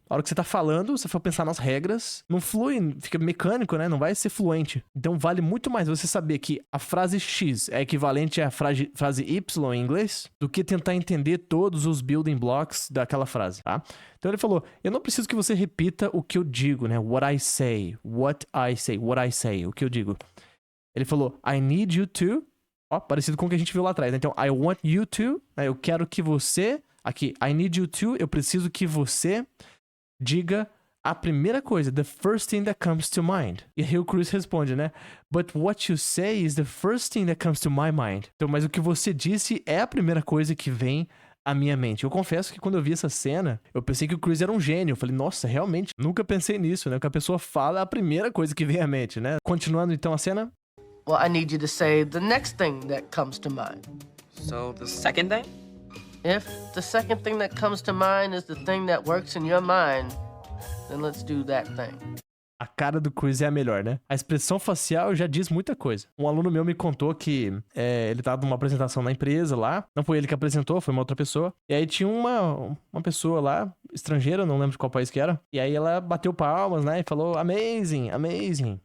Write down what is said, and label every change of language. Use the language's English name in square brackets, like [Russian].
[Portuguese] A hora que você tá falando, você for pensar nas regras, não flui, fica mecânico, né? Não vai ser fluente. Então vale muito mais você saber que a frase X é equivalente à frase Y em inglês do que tentar entender todos os [English] building blocks [Portuguese] daquela frase, tá? Então ele falou, eu não preciso que você repita o que eu digo, né? [English] What I say, what I say, what I say, [Portuguese] o que eu digo. Ele falou, [English] I need you to, [Portuguese] parecido com o que a gente viu lá atrás, né? Então, [English] I want you to, [Portuguese] né? Eu quero que você, aqui, [English] I need you to, [Portuguese] eu preciso que você diga A primeira coisa, [English] the first thing that comes to mind. [Portuguese] E aí o Chris responde, né? [English] But what you say is the first thing that comes to my mind. [Portuguese] Então, mas o que você disse é a primeira coisa que vem à minha mente. Eu confesso que quando eu vi essa cena, eu pensei que o Chris era um gênio. Eu falei, nossa, realmente, nunca pensei nisso, né? O que a pessoa fala é a primeira coisa que vem à mente, né? Continuando então a cena. [English] Well, I need you to say the next thing that comes to mind. So the second thing? If the second thing that comes to mind is the thing that works in your mind, then let's do that thing. [Portuguese] A cara do Chris é a melhor, né? A expressão facial já diz muita coisa. Um aluno meu me contou que ele tava numa apresentação na empresa lá. Não foi ele que apresentou, foi uma outra pessoa. E aí tinha uma pessoa lá, estrangeira, não lembro de qual país que era. E aí ela bateu palmas, né? E falou, [English] amazing, amazing.